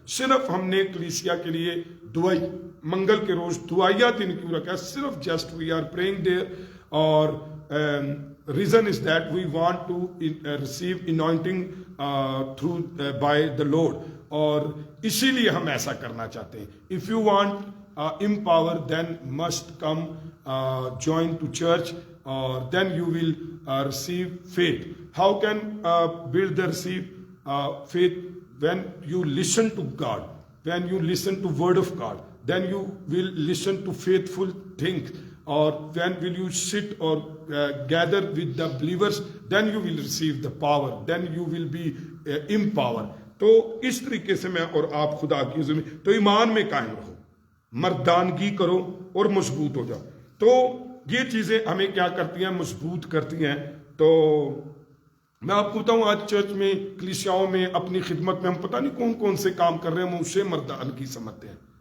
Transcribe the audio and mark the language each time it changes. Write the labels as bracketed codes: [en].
[ur] صرف ہم نے کلیسیا کے لیے دعائی منگل کے روز دعائیہ دن کیوں رکھا ہے؟ صرف [en] just we are praying there, [ur] اور [en] reason is that we want to receive anointing through by the Lord. [ur] اور اسی لیے ہم ایسا کرنا چاہتے ہیں. [en] If you want empower, then must come join to church, or then you will receive faith. How can build the receive faith? When you listen to God, when you listen to word of God, then you will listen to faithful things. Or when will you sit or gather with the believers, then you will receive the power, then you will be empowered. [ur] تو اس طریقے سے میں اور آپ خدا کی حضوری میں، تو ایمان میں قائم رہو، مردانگی کرو اور مضبوط ہو جاؤ. تو یہ چیزیں ہمیں کیا کرتی ہیں؟ مضبوط کرتی ہیں. تو میں آپ کو بتاؤں آج چرچ میں، کلیسیاؤں میں، اپنی خدمت میں ہم پتہ نہیں کون کون سے کام کر رہے ہیں، ہم اسے مردانگی سمجھتے ہیں.